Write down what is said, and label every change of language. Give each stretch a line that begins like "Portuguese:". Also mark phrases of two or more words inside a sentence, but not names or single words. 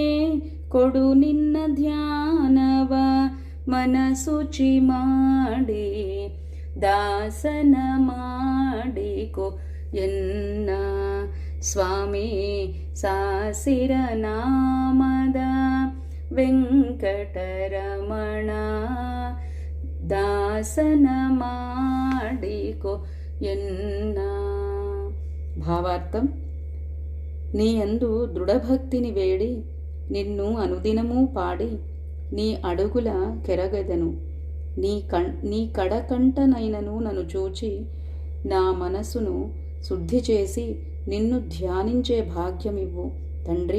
Kannada: ಕೊಡು ನಿನ್ನ ಧ್ಯಾನವ ಮನಸುಚಿ ಮಾಡಿ ದಾಸನ ಮಾಡಿಕೊ ಎನ್ನ ಸ್ವಾಮಿ ಸಾಸಿರ ನಾಮದ ವೆಂಕಟರಮಣ ದಾಸನ ಮಾಡಿಕೊ ಎನ್ನ.
Telugu: భావార్థం, నీ యందు దృఢభక్తిని వేడి నిన్ను అనుదినము పాడి నీ అడుగుల కెరగెదను. నీ కడకంటనైనను నన్ను చూచి నా మనసును శుద్ధి చేసి నిన్ను ధ్యానించే భాగ్యమివ్వు తండ్రి.